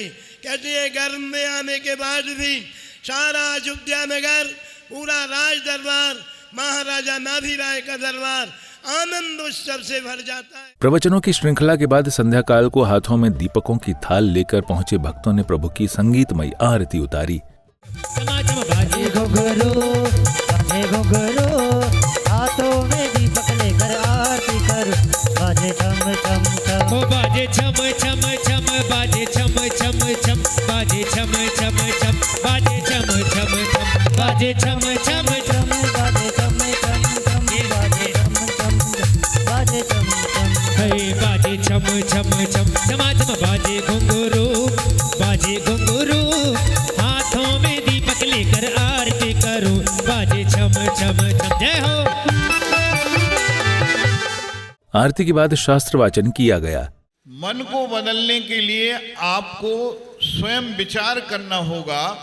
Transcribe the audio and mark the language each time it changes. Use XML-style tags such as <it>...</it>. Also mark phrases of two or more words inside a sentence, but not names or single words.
<hi>कहते हैं गर्भ में आने के बाद भी सारा अयोध्या नगर, पूरा राज दरबार, महाराजा नाभि राय का दरबार आनंद उत्सव से भर जाता है। प्रवचनों की श्रृंखला के बाद संध्या काल को हाथों में दीपकों की थाल लेकर पहुंचे भक्तों ने प्रभु की संगीतमयी आरती उतारी। हाथों में दीपक लेकर आरती कर, बाजे छम छम छम, ओ बाजे छम छम छम, बाजे छम छम छम, बाजे छम छम छम, बाजे छम छम छम, बाजे छम छम छम, बाजे छम छम छम, बाजे छम छम, बाजे छम छम, हे बाजे छम छम छम, छमा छम बाजे घुंघरू, बाजे घुंघरू, हाथों में दीपक लेकर आरती करो, बाजे छम छम छम। जय हो। आरती के बाद शास्त्र वाचन किया गया। मन को बदलने के लिए आपको स्वयं विचार करना होगा</hi>